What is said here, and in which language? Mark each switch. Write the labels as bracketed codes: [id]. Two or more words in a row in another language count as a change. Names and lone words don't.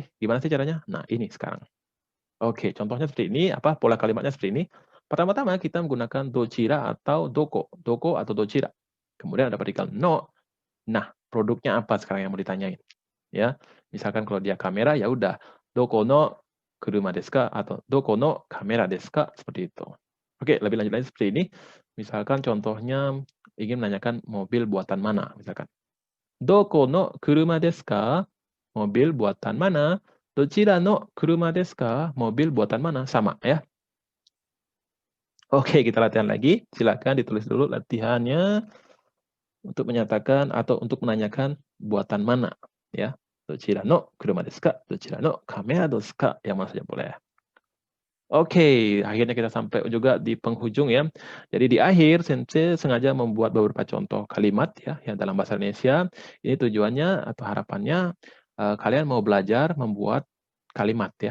[id] Gimana sih caranya? Nah, ini sekarang. Oke, contohnya seperti ini, pola kalimatnya seperti ini. Pertama-tama kita menggunakan dochira atau doko atau dochira. Kemudian ada partikel no. Nah, produknya apa sekarang yang mau ditanyain? Ya, misalkan kalau dia kamera ya udah [ja] どこの車ですか [id] atau [ja] どこのカメラですか, [id] seperti itu. Oke, lebih lanjut lagi seperti ini. Misalkan contohnya ingin menanyakan mobil buatan mana, misalkan. [ja] どこの車ですか? [id] Mobil buatan mana? [ja] どちらの車ですか? [id] Mobil buatan mana? Sama ya. Oke, kita latihan lagi. Silakan ditulis dulu latihannya untuk menyatakan atau untuk menanyakan buatan mana ya. [ja] どちらの車ですか?どちらのカメラですか? [id] Yang mana saja boleh. Oke, akhirnya kita sampai juga di penghujung ya. Jadi di akhir Sensei sengaja membuat beberapa contoh kalimat ya yang dalam bahasa Indonesia. Ini tujuannya atau harapannya kalian mau belajar membuat kalimat ya.